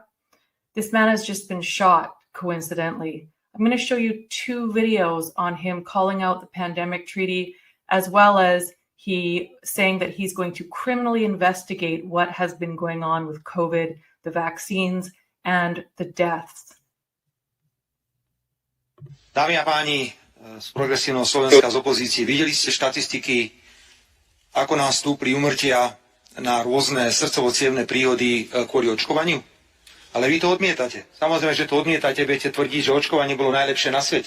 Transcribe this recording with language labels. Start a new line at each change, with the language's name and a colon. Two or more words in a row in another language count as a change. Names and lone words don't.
English: This man has just been shot, coincidentally. I'm going to show you 2 videos on him calling out the pandemic treaty, as well as he saying that he's going to criminally investigate what has been going on with COVID, the vaccines, and the deaths.
Slovak: Dámy a páni z progresívneho Slovenska, z opozície, videli ste štatistiky, ako nám stúpli úmrtia na rôzne srdcovo-cievne príhody kvôli očkovaniu? Ale vy to odmietate. Samozrejme, že to odmietate, budete tvrdiť, že očkovanie bolo najlepšie na svete.